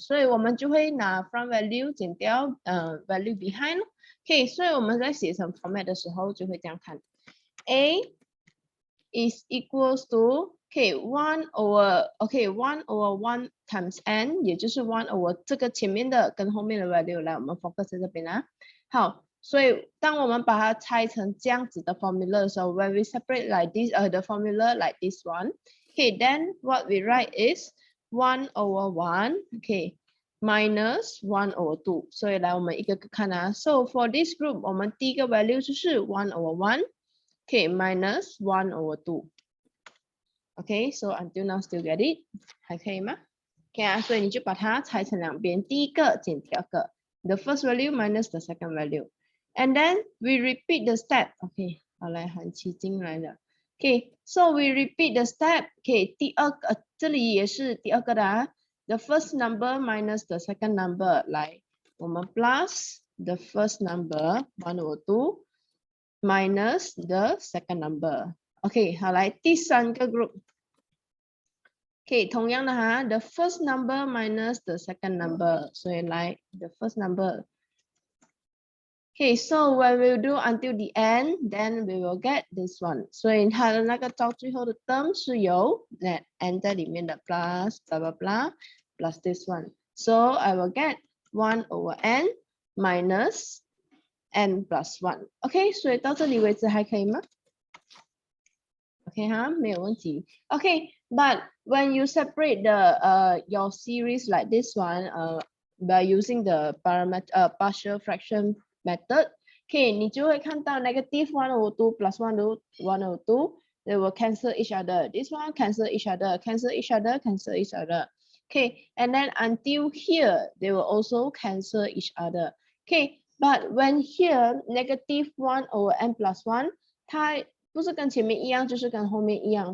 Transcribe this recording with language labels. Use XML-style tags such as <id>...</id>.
<zh>所以我们就会拿</zh> <en>front value</en> <zh>减掉</zh> <en>value behind.</en> <zh>Okay, 所以我们在写成 format 的时候就会这样看</zh> <en>a is equals to okay 1 over 1 times n,</en> <zh>也就是 1 over 这个前面的跟后面的 value 来，我们 focus 在这边啊。好，所以当我们把它拆成这样子的</zh> <en>formula</en> <zh>的时候</zh> <en>when we separate like this the formula like this one, okay, then what we write is 1 over 1, okay, minus 1 over 2.</en> <zh>所以来我们一个个看啊。</zh> <en>So for this group,</en> <zh>我们第一个</zh> <en>value</en> <zh>就是</zh> <en>1 over 1, okay, minus 1 over 2. Okay, so until now still get it?</en> <zh>还可以吗 ？Okay 啊，所以你就把它拆成两边，第一个减第二个。</zh> <en>The first value minus the second value. And then we repeat the step.</en> <zh>Okay, 好来韩琦进来了。</zh> <en>Okay, so we repeat the step.</en> <zh>Okay, 第二个这里也是第二个的啊。</zh> <en>The first number minus the second number.</en> <zh>来，我们</zh> <en>plus the first number 1 over 2 minus the second number.</en> <zh>Okay, 好来第三个 group.</zh> <en>Okay,</en> <zh>同样的哈</zh> <en>the first number minus the second number.</en> <zh>所以来</zh> <en>the first number. Okay, so when we do until the end, then we will get this one.</en> <zh>所以它的那个到最后的 term 是有</zh> <en>that n</en> <zh>在里面的</zh> <en>plus blah blah blah plus this one. So I will get 1 over n minus n plus 1.</en> <zh>Okay, 所以到这里为止还可以吗 ？Okay 哈，没有问题。</zh> <en>Okay, but when you separate the your series like this one by using the partial fraction method, okay,</en> <zh>你就会看到</zh> <en>negative 1 over 2 plus 1 over 2, they will cancel each other. This one cancel each other, cancel each other, cancel each other. Okay, and then until here, they will also cancel each other. Okay, But when here -1 over n plus 1,</en> <zh>它不是跟前面一样，就是跟后面一样。</zh>